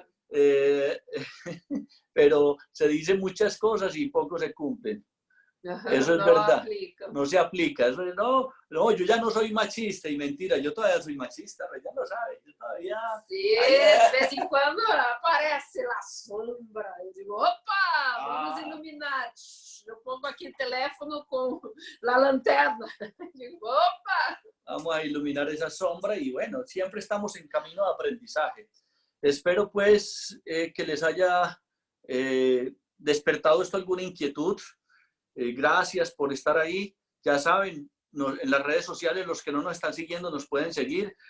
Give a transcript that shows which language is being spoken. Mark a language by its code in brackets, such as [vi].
[es] eh, pero se dicen muchas cosas y poco se cumplen. Eso es no verdad, aplica. no se aplica. Eso es, no, no, yo ya no soy machista y mentira, yo todavía soy machista, ella lo sabe, yo todavía... Sí, Ay, de vez en cuando aparece la sombra. [pt] Eu digo, opa, vamos iluminar. Eu [es] pongo [pt] aqui o teléfono com a lanterna. Eu digo, opa. [es] Vamos a iluminar esa sombra y bueno, siempre estamos en camino de aprendizaje. Espero pues que les haya despertado esto alguna inquietud. Gracias por estar ahí. Ya saben, en las redes sociales, los que no nos están siguiendo nos pueden seguir.